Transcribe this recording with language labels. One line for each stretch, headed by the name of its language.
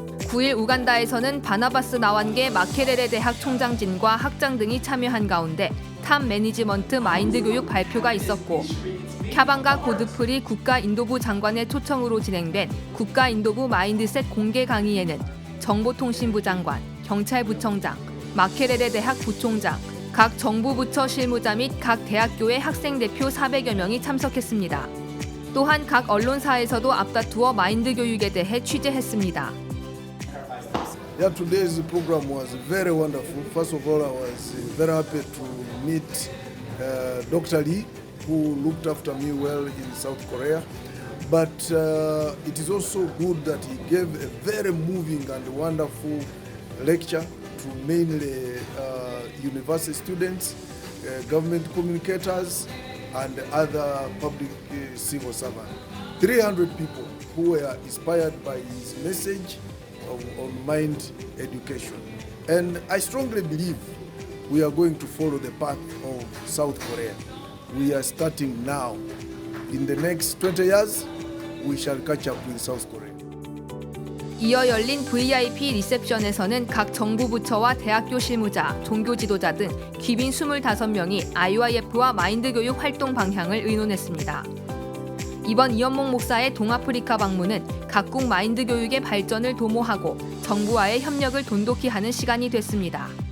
Korean: 9일 우간다에서는 바나바스 나완계 마케레레 대학 총장진과 학장 등이 참여한 가운데 탑 매니지먼트 마인드 교육 발표가 있었고 캬방가 고드프리 국가인도부 장관의 초청으로 진행된 국가인도부 마인드셋 공개 강의에는 정보통신부 장관, 경찰부청장, 마케레레 대학 부총장, 각 정부부처 실무자 및 각 대학교의 학생대표 400여 명이 참석했습니다. 또한 각 언론사에서도 앞다투어 마인드 교육에 대해 취재했습니다.
English: Yeah, today's program was very wonderful. First of all, I was very happy to meet Dr. Lee, who looked after me well in South Korea. But it is also good that he gave a very moving and wonderful lecture to mainly university students, government communicators, and other public civil servants. 300 people who were inspired by his message on mind education. And I strongly believe we are going to follow the path of South Korea. We are starting now. In the next 20 years, we shall catch up with South Korea.
Korean: 이어 열린 VIP 리셉션에서는 각 정부 부처와 대학교 실무자, 종교 지도자 등 귀빈 25명이 IYF와 마인드 교육 활동 방향을 의논했습니다. 이번 이헌목 목사의 동아프리카 방문은 각국 마인드 교육의 발전을 도모하고 정부와의 협력을 돈독히 하는 시간이 됐습니다.